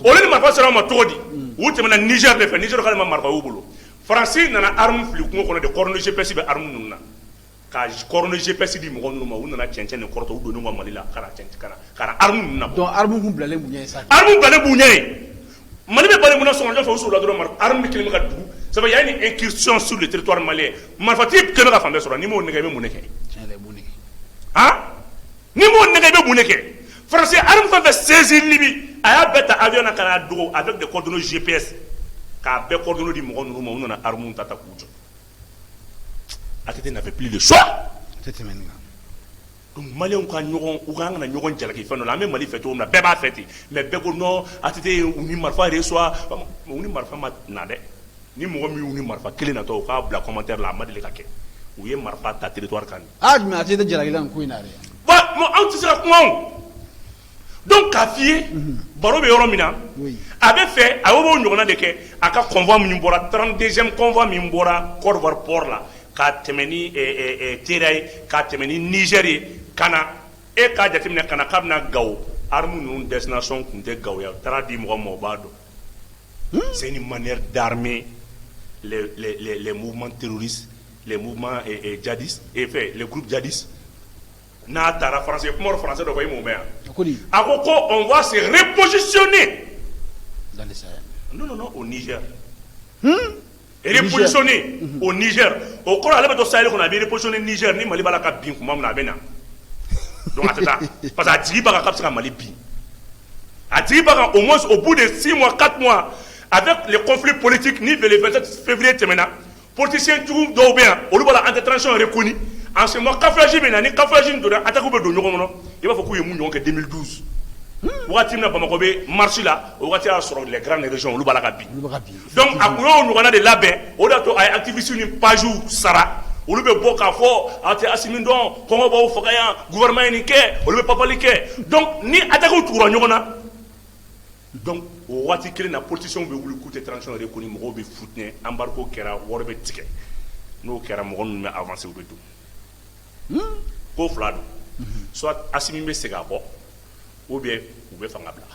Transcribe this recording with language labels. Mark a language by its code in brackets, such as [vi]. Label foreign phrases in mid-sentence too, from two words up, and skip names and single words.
[bm] olu ni marifa sera anw ma cogo di u tɛmɛna Niger de fɛ Niger k'ale ma marifa y'u bolo Faransi nana arme fili kungo kɔnɔ de [fr] cordon GPS [bm] bɛ arme ninnu na ka [fr] cordon GPS [bm] di mɔgɔ ninnu ma u nana cɛncɛn de kɔrɔtɔ u donnen ka Mali la ka na arme ninnu na donc arme kun bilalen b'u ɲɛ sa arme bilalen b'u ɲɛ ye Mali bɛ bali mun na sɔgɔmada fɛ u sɔrɔla dɔrɔn arme kelen bɛ ka dugu [fr] ça veut dire il y a une incursion sur le territoire malien [bm] marifatigi kelen bɛ ka fan bɛɛ sɔrɔ n'i m'o nɛgɛ i bɛ mun de kɛ ni m'o nɛgɛ i bɛ mun de kɛ Faransi arme fɛn fɛn saisir Libye a y'a bɛɛ ta avion na ka n'a dogo [fr] avec des coordonnées GPS [bm] k'a bɛɛ coordonnées di mɔgɔ ninnu ma u nana arme ta k'u jɔ ATT [fr] n'avait plus le choix donc [bm] Maliens ka ɲɔgɔn u ka kana ɲɔgɔn jalaki fɛn dɔ la an bɛ Mali fɛ cogo min na bɛɛ b'a fɛ ten mais bɛɛ ko non ATT u ni marifa reçoit u ni marifa ma na dɛ ni mɔgɔ min y'u ni marifa kelen natɔ u k'a bila commentaire la a ma deli ka kɛ u ye marifa ta territoire kan mais ATT jalakila nin ko in na dɛ anw tɛ se ka kuma o donc k'a f'i ye baro bɛ yɔrɔ min na a bɛ fɛ a y'o ɲɔgɔnna de kɛ a ka convoi min bɔra 32e convoi min bɔra Côte d'Ivoire port la k'a tɛmɛ ni Teera ye k'a tɛmɛ ni Niger ye ka na e k'a jateminɛ ka na k'a bɛna Gao arme ninnu destination tun tɛ Gao ye a taara di mɔgɔ ma o b'a dɔn [fr] c'est une manière d'armer les mouvements terroristes les mouvements djihadistes et fait les groupes djihadistes [bm] n'a taara français kuma français dɔ fɔ i m'o mɛn yan a ko ko [fr] on va se repositionner dans le Sahel non au Niger repositionner au Niger [bm] o kɔrɔ ale bɛ to Sahel kɔnɔ a bɛ repositionner Niger ni Mali b'a la ka bin kuma min na a bɛ na donc a tɛ taa parce que a jigi b'a kan k'a bɛ se ka Mali bin a jigi b'a kan [fr] au moins au bout de 6 mois 4 mois avec les conflits politiques [bm] ni le 27 février tɛmɛna politiciens jugu dɔw bɛ yan olu b'a la [fr] intervention reconnue en ce moment camouflage [bm] bɛ na ni camouflage donna attaque bɛ don ɲɔgɔn kɔnɔ i b'a fɔ k'u ye mun ɲɔgɔn kɛ 2012 wagati min na Bamako bɛ marche la o wagati y'a sɔrɔ [fr] les grandes régions [bm] olu b'a la ka bin donc a kun y'o ɲɔgɔnna de labɛn o de y'a to a ye activistes ni pages sara olu bɛ bɔ k'a fɔ a tɛ Asimi dɔn kɔngɔ b'aw faga yan gouvernement ye nin kɛ olu bɛ papali kɛ donc ni attaque tugura ɲɔgɔn na donc o waati kelen na politiciens bɛ wuli k'u tɛ [fr] transition reconnue [bm] mɔgɔw bɛ futɛn embargo kɛra wari bɛ tigɛ n'o kɛra mɔgɔ ninnu bɛ avancer u bɛ don ko fila don soit Asimi bɛ segin a kɔ ou bien u bɛ fanga bila